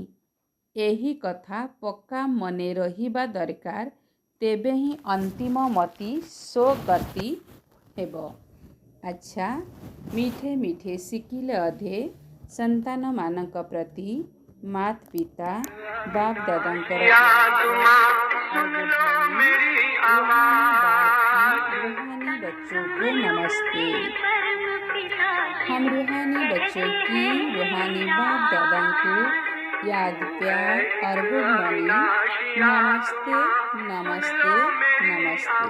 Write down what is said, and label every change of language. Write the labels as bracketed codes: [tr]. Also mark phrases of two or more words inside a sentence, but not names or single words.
[or] ଏହି କଥା ପକ୍କା ମନେ ରହିବା ଦରକାର, ତେବେ ହିଁ ଅନ୍ତିମ ମତି ସ୍ୱଗତି ହେବ। ଆଚ୍ଛା, ମିଠେ ମିଠେ ଶିଖିଲେ ଅଧେ ସନ୍ତାନମାନଙ୍କ ପ୍ରତି ମାତ ପିତା ବାପ ଦାଦାଙ୍କର [hi] रूहानी बच्चों को नमस्ते। हम रूहानी बच्चों की रूहानी बाप दादा को याद प्यार और गुड मॉर्निंग, नमस्ते नमस्ते नमस्ते।